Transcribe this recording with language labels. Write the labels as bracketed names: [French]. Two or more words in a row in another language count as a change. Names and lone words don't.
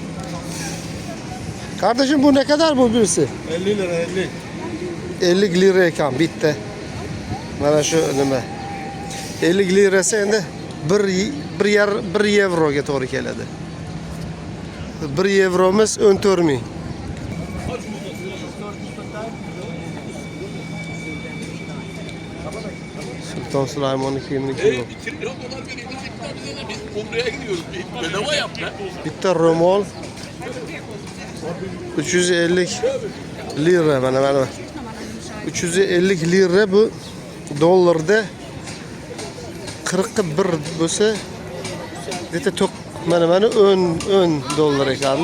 [Turkish] Kardeşim bu ne kadar bu birisi? 50 lira 50. [Uzbek] 50 lira ekan bitta. Mana shu nima? 50 lirasi endi 1 yevroga to'g'ri keladi. 1 yevromiz 14 ming. [Turkish] Sultan Süleyman'ın kimliği yok. Biz Umre'ye gidiyoruz. Bedava yap ya. [Uzbek] Bitta ro'mol 350 lira mana. 350 lira bu dollarda 41 bo'lsa deta to'q mana 10 dollar ekanda.